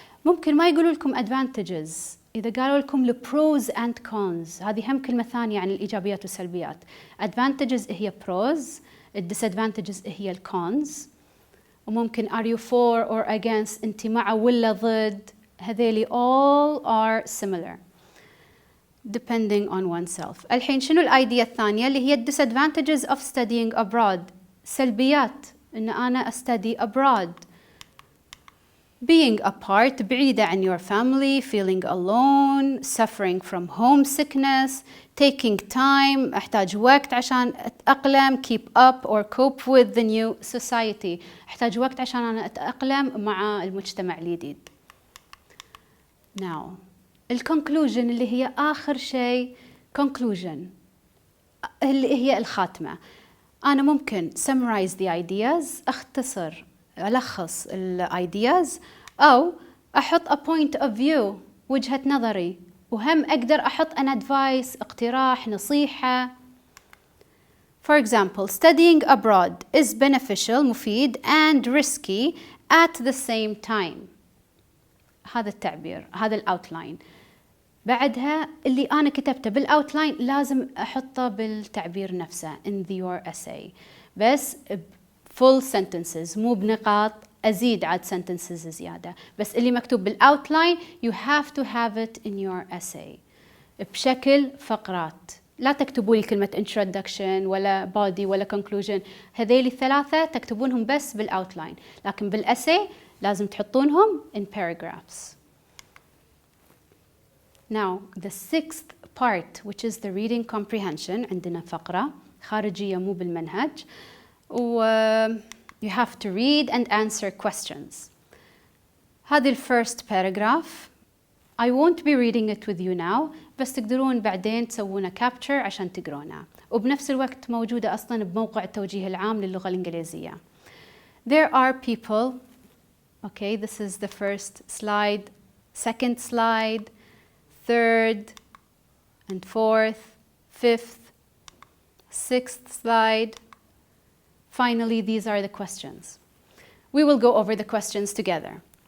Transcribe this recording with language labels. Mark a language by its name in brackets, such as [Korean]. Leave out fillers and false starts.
[Arabic] ممكن ما يقولوا لكم advantages، إذا قالوا لكم ال [English] pros and cons، [Arabic] هذه هم كلمة ثانية عن الإيجابيات والسلبيات. advantages هي pros، disadvantages هي ال cons. وممكن [English] are you for or against، [Arabic] أنت مع ولا ضد، هذيلي [English] all are similar depending on oneself. [Arabic] الحين شنو الأيديا الثانية اللي هي [English] disadvantages of studying abroad؟ [Arabic] سلبيات إن أنا أستدي abroad. [English] Being apart، [Arabic] بعيدة عن [English] your family, feeling alone, suffering from homesickness, taking time، [Arabic] أحتاج وقت عشان أتأقلم، [English] keep up or cope with the new society، [Arabic] أحتاج وقت عشان أنا أتأقلم مع المجتمع الجديد. Now, conclusion اللي هي آخر شيء، conclusion اللي هي الخاتمة. أنا ممكن [English] summarize the ideas، [Arabic] أختصر ألخص ال ideas، أو أحط [English] a point of view، [Arabic] وجهة نظري، وهم أقدر أحط [English] an advice، [Arabic] اقتراح، نصيحة. [English] For example, studying abroad is beneficial، مفيد and risky at the same time. [Arabic] هذا التعبير، هذا الأوتلاين. بعدها اللي أنا كتبته بالأوتلاين لازم أحطه بالتعبير نفسه [English] in your essay. [Arabic] بس full sentences مو بنقاط، أزيد عاد sentences زيادة، بس اللي مكتوب بالoutline [English] you have to have it in your essay [Arabic] بشكل فقرات. لا تكتبوا لي كلمة introduction ولا body ولا conclusion، هذيل الثلاثة تكتبونهم بس بالoutline، لكن بالessay لازم تحطونهم [English] in paragraphs. Now the sixth part which is the reading comprehension، [Arabic] عندنا فقرة خارجية مو بالمنهج، [English] و you have to read and answer questions. هذه first paragraph. I won't be reading it with you now، [Arabic] بس تقدرون بعدين تسوونه capture عشان تقرونه، وبنفس الوقت موجودة أصلاً بموقع التوجيه العام للغة الإنجليزية. [English] There are people. Okay, this is the first slide, second slide, third and fourth, fifth, sixth slide. Finally, these are the questions. We will go over the questions together.